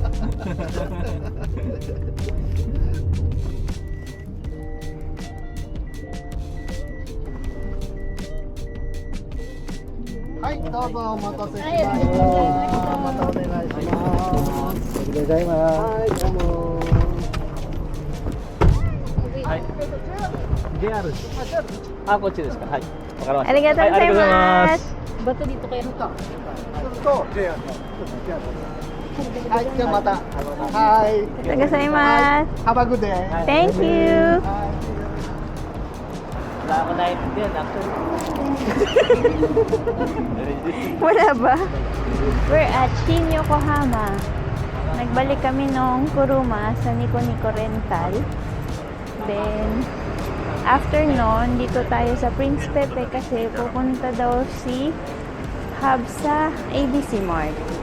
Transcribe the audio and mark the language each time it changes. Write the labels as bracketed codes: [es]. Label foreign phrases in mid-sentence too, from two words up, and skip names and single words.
[ja] はい、どうぞお待たせしました。またお願いします。ありがとうございます。はい、どうも。はい。JR です。こっちですか。はい。わかりました。ありがとうございます [tl] Ba't dito kayo? [ja] すると、JR はい、じゃあまた。はい。 Tagasaimasu. [en] Have a good day. Thank you. [tl] Wala ako naiintindihan actually. Wala ba? [en] We're at Shin Yokohama. [tl] Nagbalik kami nung Kuruma sa Nico Rental. [en] Then, after [tl] nun, dito tayo sa Prince Pepe kasi pupunta daw si Hub sa ABC Mart.